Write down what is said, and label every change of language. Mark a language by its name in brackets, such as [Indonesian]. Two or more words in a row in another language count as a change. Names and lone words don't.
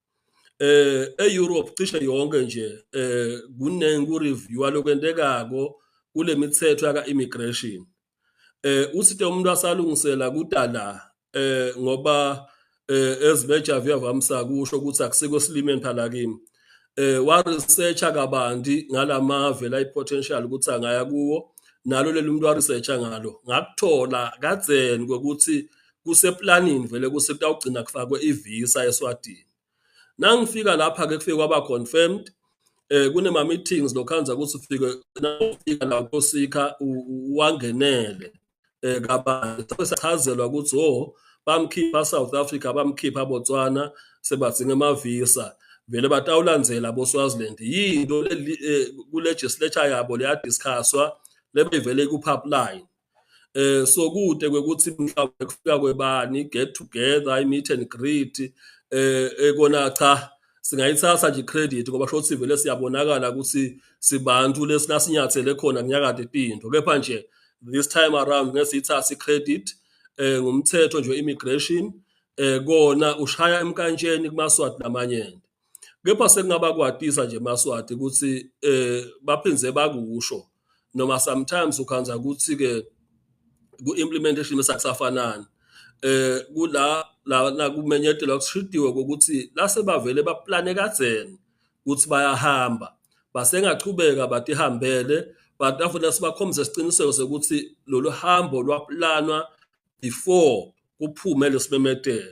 [Swati] eEurope cishe yonke nje kunengi ku review alokwendekako kule mithetho yaka immigration uthi umuntu asalungisela kudala ngoba ezibeja viyavamsa kusho ukuthi akusiko silimeni phala kimi wa researcher kabanti ngalamave la potential ukuthi angaya kuwo nalo leli umuntu wa researcher ngalo ngakuthola kadzeni ukuthi kuseplanning vele kusetawugcina kufakwe ivisa eSwatini. Nangifika lapha ke kufike kwaba confirmed kunema meetings lokhanza ukuthi ufika la kosika wangenele kabantu sesachazelwa ukuthi bamkhipha South Africa bamkhipha Botswana sebatsinga amavisa vele batawulandzela boSwaziland yinto ku legislature yabo leya discusswa lebevele ku [English] pipeline so [Swati] kude kwekuthi mhlawumbe kufika kwebani [English] get together I meet and greet [Swati] ekona cha singayithatha nje credit ngoba shothi vele siyabonakala ukuthi sibantu lesinasinyathele khona kunyakade tinto kepha nje [English] this time [Swati] around ngesithatha icredit ngumthetho nje immigration kona ushaya emkantsheni kuMaswati namanyende kepha sekungaba kwatisa nje Maswati ukuthi baphinze bakusho noma sometimes ukhanza ukuthi ke ku implementation mesakusafanana kula la kumenyethelwa kushidiwe ukuthi lase bavele baplane kadzeni ukuthi bayahamba basengachubeka batihambele [English] but after [Swati] sibakhombise isiqiniseko sokuthi lolu hambo lwaplanwa before kuphume lesimemetelo.